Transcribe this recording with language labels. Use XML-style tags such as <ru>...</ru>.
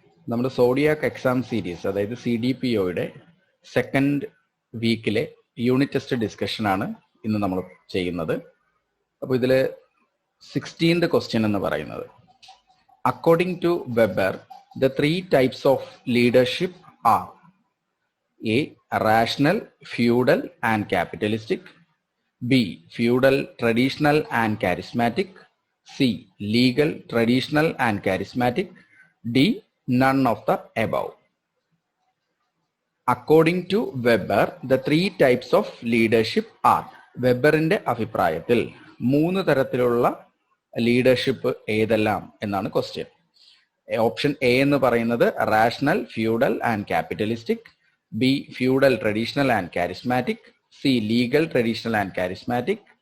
<ml>നമ്മുടെ zodiac exam series, അതായത് CDPOയുടെ second വീക്കിലെ unit test ഡിസ്കഷനാണ് ഇന്ന് നമ്മൾ ചെയ്യുന്നത്. അപ്പോൾ ഇതിൽ 16th ക്വസ്റ്റ്യൻ എന്ന് പറയുന്നത്,</ml> <en>According to Weber the 3 types of leadership are: A. Rational, feudal and capitalistic. B. Feudal, traditional and charismatic. C. Legal, traditional and charismatic. D. None of the above. According to Weber, the 3 types of leadership are.</en> <ml>വെബറിന്റെ അഭിപ്രായത്തിൽ 3 തരത്തിലുള്ള leadership ഏതെല്ലാം എന്നാണ് question.</ml> <en>option A</en> <ml>എന്ന് പറയുന്നത്</ml> <en>Rational, feudal and capitalistic. B feudal, traditional and charismatic. C legal, traditional and charismatic.</en>